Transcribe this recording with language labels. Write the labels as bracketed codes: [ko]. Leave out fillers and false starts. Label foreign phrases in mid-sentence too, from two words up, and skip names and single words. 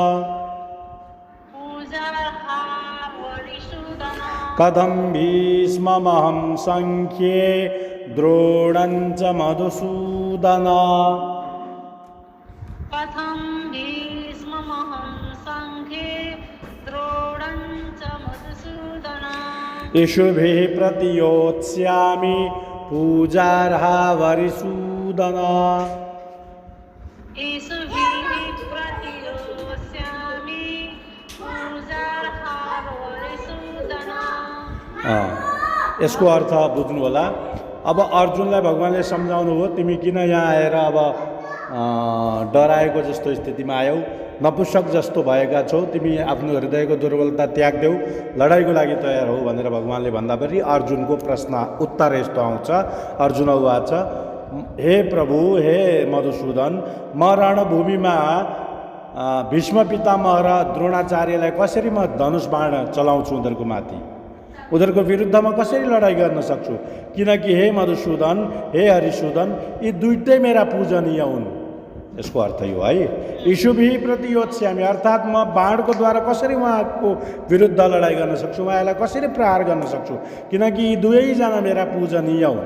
[sa] कथं भीष्ममहं संख्ये द्रोणं च मधुसूदन इषुभिः प्रतियोत्स्यामि पूजार्हा वरिसूदन [ne] यसको अर्थ बुझ्नु होला। अब अर्जुनलाई भगवान्ले सम्झाउनु हो, तिमी किन यहाँ आएर अब डराएको जस्तो स्थितिमा आयौ, नपुंसक जस्तो भएका छौ, तिमी आफ्नो हृदयको दुर्बलता त्याग्देऊ, लडाइँको लागि तयार हौ भनेर भगवान्ले भन्दाफेरि अर्जुनको प्रश्न उत्तर यस्तो आउँछ। अर्जुन उवाच हे प्रभु, हे मधुसूदन, म रणभूमिमा भीष्म पितामह र द्रोणाचार्यलाई कसरी म धनुष बाण चलाउँछु, उनीहरूको माथि उनीहरूको विरुद्धमा कसरी लडाइँ गर्न सक्छु? किनकि हे मधुसूदन, हे हरिसूदन, यी दुइटै मेरा पूजनीय हुन्। यसको अर्थ यो है। [sa] इषुभिः प्रतियोत्स्यामि, [ne] अर्थात् म बाणको द्वारा कसरी उहाँको विरुद्ध लडाइँ गर्न सक्छु, उहाँलाई कसरी प्रहार गर्न सक्छु, किनकि यी दुवैजना मेरा पूजनीय हुन्।